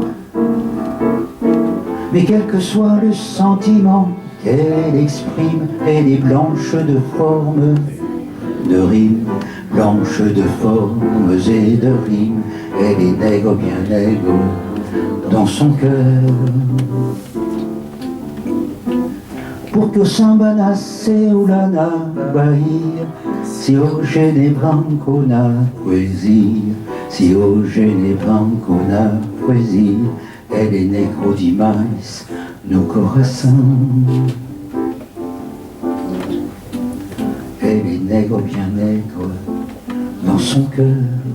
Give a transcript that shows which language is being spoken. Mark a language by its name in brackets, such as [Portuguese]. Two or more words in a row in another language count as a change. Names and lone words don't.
[French] Mais quel que soit le sentiment qu'elle exprime, elle est blanche de formes, de rimes, blanche de formes et de rimes. Elle est nègre, bien nègre, dans son cœur. Pour que [Portuguese] o samba nasceu lá na Bahia, se hoje é branco na poesia, se hoje é branco na poesia, [French] elle est [Portuguese] négro demais no coração. [French] Elle est nègre, bien nègre, dans son cœur.